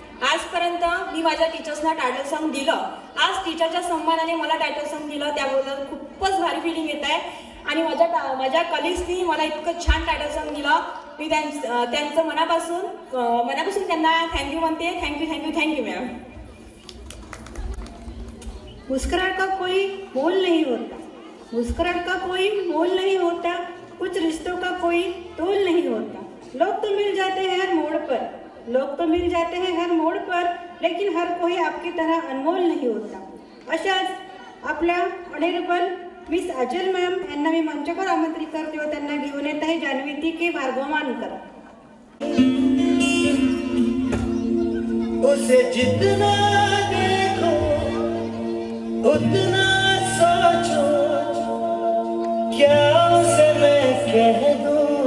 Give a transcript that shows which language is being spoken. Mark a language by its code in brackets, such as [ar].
[mr] आजपर्यंत मी माझ्या टीचर्सना title song दिलं. आज टीचरच्या सन्मानाने मला टायटल सॉन्ग दिलं, त्याबद्दल खूपच भारी फिलिंग येत आहे. आणि माझ्या कलिग्सनी मला इतकं छान टायटल सॉन्ग दिलं. मी त्यांचं मनापासून त्यांना थँक्यू म्हणते. [en] Thank you ma'am. [hi] मुस्कुराहट का कोई मोल नहीं होता, मुस्कुराहट का कोई मोल नहीं होता, कुछ रिश्तों का कोई तोल नहीं होता। लोग तो मिल जाते हैं हर मोड़ पर, लोग तो मिल जाते हैं हर मोड़ पर, लेकिन हर कोई आपकी तरह अनमोल नहीं होता। [mr] अशाच आपल्या ऑनरेबल मिस अजल मॅम यांना मी मंचावर आमंत्रित करते व त्यांना घेऊन येत आहे जान्हवी के भार्गव मानकर। [hi] उसे जितना देखो उतना सोचो, क्या उसे मैं कह दूं।